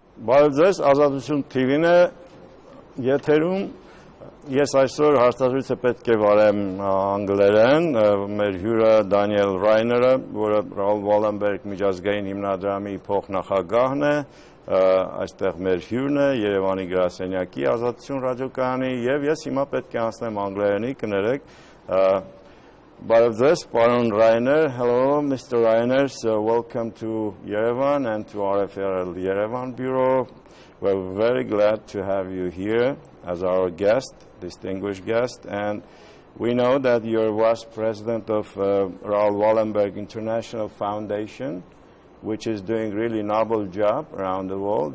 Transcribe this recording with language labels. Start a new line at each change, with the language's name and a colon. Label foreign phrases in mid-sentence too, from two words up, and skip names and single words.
Armenian: Բարև ձեզ, Azatutyun TV-ն է եթերում։ Ես այսօր հարցազրույցը պետք է վարեմ անգլերեն, մեր հյուրը Դանիել Ռայները, որը Raoul Wallenberg միջազգային հիմնադրամի փոխնախագահն է, այստեղ մեր հյուրն է, Երևանի գրասենյակի Ազատություն ռադիոկայանի, եւ ես հիմա պետք է անցնեմ անգլերենի, կներեք։ Բարև ձեզ, պարոն Reiner.
English: Hello, Mr. Reiner. So welcome to Yerevan and to RFRL Yerevan Bureau. We're very glad to have you here as our guest, distinguished guest. And we know that you're vice president of Raoul Wallenberg International Foundation, which is doing really noble job around the world.